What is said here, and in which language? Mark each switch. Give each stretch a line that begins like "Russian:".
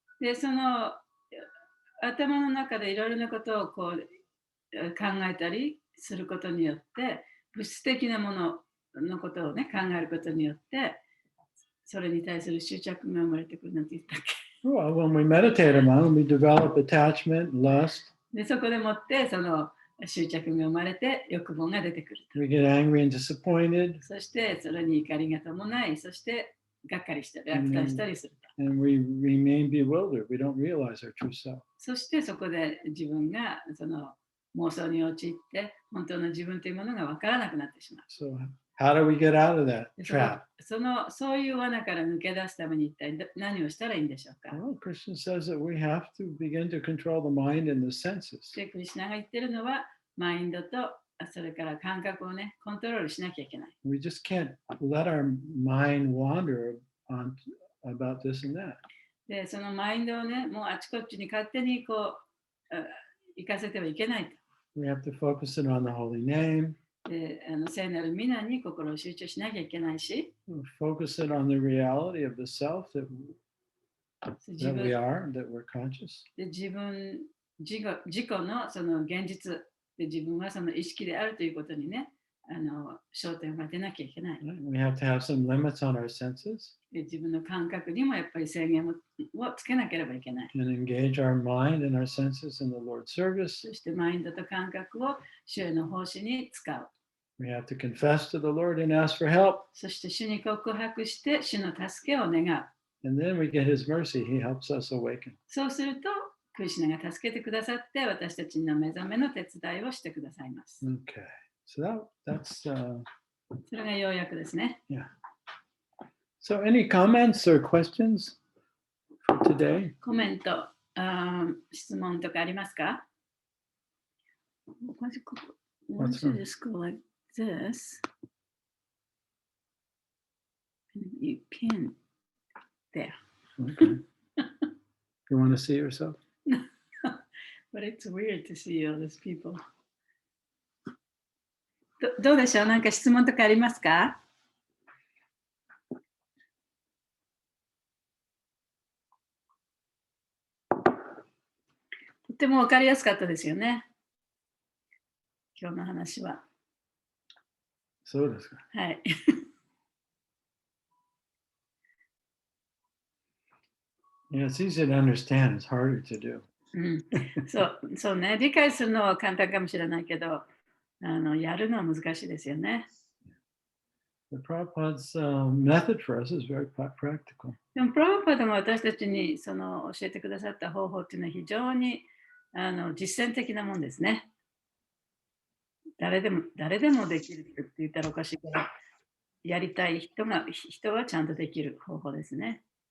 Japanese: で、その頭の中でいろいろなことをこう考えたりすることによって、物質的なもののことをね、考えることによって、それに対する執着が生まれてくるなんて言ったっけ。
English: Well, when we meditate on, we develop attachment, lust.
Japanese: でそこでもってその執着が生まれて欲望が出てくる。
English: We get angry and disappointed.
Japanese: そしてそれに怒りが伴い、そしてがっかりしたり、落胆したりすると。
English: And we remain bewildered. We don't realize our true self.
Japanese: そしてそこで自分がその妄想に陥って、本当の自分というものが分からなくなってしまう。
English: So how do we get out of that trap?
Japanese: そういう罠から抜け出すために一体何をしたらいいんでしょうか。
English: Well, Krishna says that we have to begin to control the mind and the senses.
Japanese: で、クリシュナが言ってるのは、マインドとそれから感覚をね、コントロールしなきゃいけない。
English: We just can't let our mind wander on about this and that.
Japanese: で、そのマインドをね、もうあちこちに勝手にこう行かせてはいけないと。
English: We have to focus it on the holy name.
Japanese: で、聖なる皆に心を集中しなきゃいけないし、
English: Focus it on the reality of the self that
Japanese: 自
English: that
Japanese: 分
English: we are, that we're conscious.
Japanese: で自己のその現実で自分はその意識であるということにね、焦点を当てなきゃいけない。
English: We have to have some limits on our senses
Japanese: で自分の感覚にもやっぱり制限をつけなければいけない。
English: and engage our mind and our senses in the Lord's service.
Japanese: そしてマインドと感覚を主への奉仕に使う。
English: We have to confess to the Lord and ask for help.
Japanese: そして主に告白して主の助けを願う。
English: And then we get His mercy. He helps us awaken.
Japanese: そうすると、クリシュナが助けてくださって、私たちの目覚めの手伝いをしてくださいます。
English: Okay. So that's,
Japanese: それが要約ですね。
English: yeah. So any comments or questions for today?
Japanese: コメント、質問とかありますか？
English: Once you just go like this, you pin there. Okay. You want to see yourself? But it's weird to see all these people.
Japanese: どうでしょう？なんか質問とかありますか？とても分かりやすかったですよね。今日の話は。そうですか。はい。
English: Yeah, it's easy to understand. It's harder to do.
Japanese: そうね。理解するのは簡単かもしれないけど、やるのは難しいですよね。
English: The Prabhupada's method for us is very practical.
Japanese: でも、プラブパダも私たちに教えてくださった方法っていうのは非常に実践的なもんですね。誰でもできるって言ったらおかしいけど、やりたい人はちゃんとできる方法ですね。